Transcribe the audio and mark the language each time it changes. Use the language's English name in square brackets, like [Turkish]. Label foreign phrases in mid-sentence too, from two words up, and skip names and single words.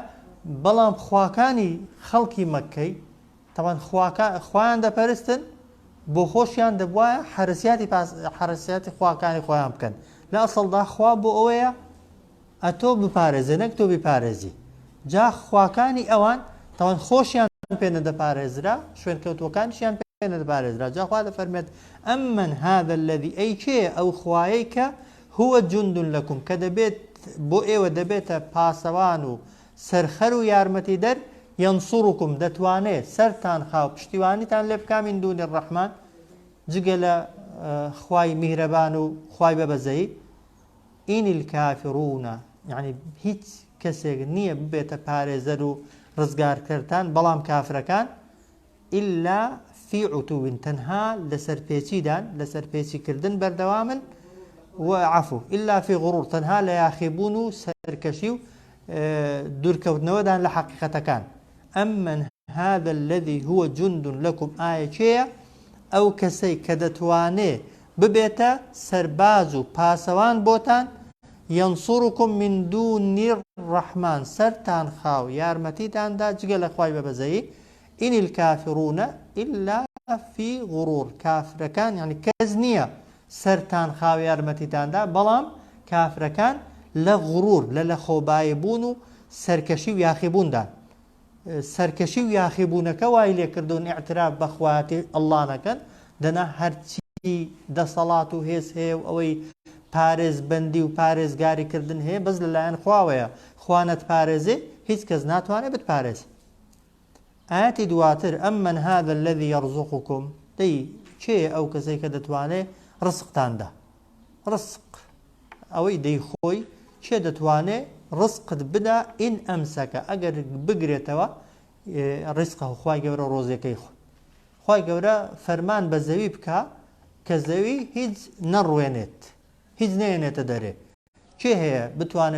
[Central Kurdish] بەڵام خواکانی خەڵکی مەککەی تەوان خۆیان دەپەرستن بۆ خۆشیان دەبوایە حرەسیاتی خواکانی خۆیان بکەن. لە ئەسڵدا خوا بۆ ئەوەیە ئەتۆ بپارێزێ نەک تۆ بپارێزی. جا خواکانی ئەوان تەوان خۆشیان پێنە دەپارێزرا شوێن کەوتوەکانشیان پێنە دەپارێزرا. جا خوا دەفەرمێت ئەمن [Arabic] هذا الذي [Central Kurdish] ئەی کێ ئەو خوایەی کە [Arabic] هو جند لەکم [Central Kurdish] کە دەبێت بۆ ئێوە دەبێتە پاسەوان و سەرخەر و یارمەتی دەر ينصركم دەتوانێت سەرتان خاو پشتیوانیتان لێ بکا [Arabic] من دون الرحمن [Central Kurdish] جگە لە خوای میهرەبان و خوای بەبەزەیی. [Arabic] ئین الكافرون [Central Kurdish] يعني هیچ کەسێک نییە ببێتە پارێزەر و ڕزگارکردان بەڵام کافرەکان [Arabic] إلا في عتو [Central Kurdish] تەنها لەسەر پێچیدان لەسەر پێچیکردن بەردەوامن [Arabic] وعفو إلا في غرور [Central Kurdish] تەنها لە یاخیبوون و سەرکەشی و دوورکەوتنەوەدان لە حەقیقەتەکان. [Arabic] أمن هذا الذي هو جند لكم آية [Central Kurdish] چێیە ئەو کەسەی کە دەتوانێ ببێتە سەرباز و پاسەوان بۆتان [Arabic] ينصركم من دون الرحمن [Central Kurdish] سرتان خاو يارمتيتان دا جگە لە خوای بەبەزەیی. [Arabic] إن الكافرون إلا في غرور [Central Kurdish] كافركان يعني کەس نییە سەرتان خاو یارمەتیتان دا بەڵام کافرەکان لە غرور لە خۆبایبوون و سەرکەشی و یاخیبووندا. سەرکەشی و یاخیبوونەکە وای لێکردون ئیعتراف بە خوایەتی ئەڵڵا نەکەن دەنا هەرچی دەسەڵات و هێز هەیە و ئەوەی پارێزبەندی و پارێزگاریکردن هەیە بەس لەلایەن خواوەیە خوانەت پارێزێ هیچ کەس ناتوانێت بتپارێز. ئاەتی دواتر [Arabic] ئەممەن هذا الذي يرزقكم [Central Kurdish] دەی کێ ئەو کەسەی کە دەتوانێت ڕزقتاندا ڕزق ئەوەی دەی خۆی کێ دەتوانێت ڕزقت بدا [Arabic] ئین ئەمسەکە [Central Kurdish] ئەگەر بگرێتەوە ڕزقە خوای گەورە ڕۆزیەکەی خۆ خوای گەورە فەرمان بە زەوی بکە کە زەوی هیچ نەڕوێنێت هیچ نێنێتە دەرێ کێ هەیە بتوانێت